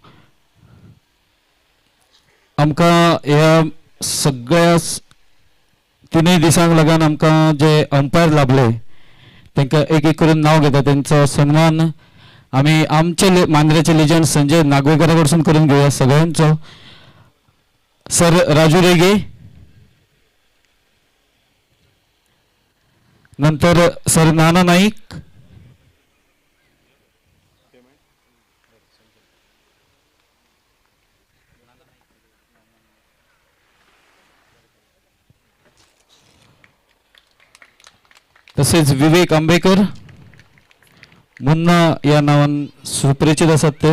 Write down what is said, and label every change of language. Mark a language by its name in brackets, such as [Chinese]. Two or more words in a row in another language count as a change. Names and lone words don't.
[Konkani] आमकां ह्या सगळ्या तिनूय दिसांक लागून आमकां जे अंपायर लाभले तांकां एक एक करून नांव घेता तेंचो सन्मान आमी आमचे मांद्रेचे लेजंड संजय नागवेकरा कडसून करून घेवया सगळ्यांचो. सर राजू रेगे, नंतर सर नाना नाईक, तसेच विवेक आंबेकर, मुन्ना या नावान सुपरिचित असतात ते.